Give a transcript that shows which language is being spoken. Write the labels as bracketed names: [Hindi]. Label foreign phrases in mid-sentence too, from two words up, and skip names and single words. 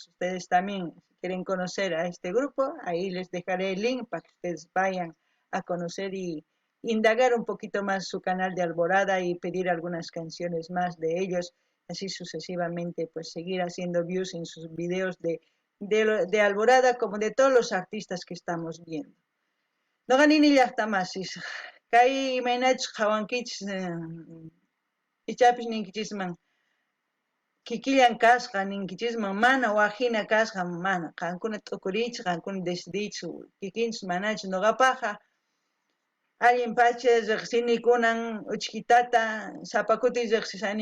[Spanish] Ustedes también, si quieren conocer a este grupo, ahí les dejaré el link para que ustedes vayan a conocer y indagar un poquito más su canal de Alborada y pedir algunas canciones más de ellos, así sucesivamente, pues seguir haciendo views en sus videos de Alborada como de todos los artistas que estamos viendo. [Quechua] No ganini llaqtamasis, kay imaynachus hawankichis ichapis ninkichisman kikillan kasqa ninkichisman mana wajina kasqa mana qankuna t'ukurichis qankuna decidiychis kikinchis manachus nuqapaqa allin pacha riqsini kunan uchkitata sapakuti riqsisani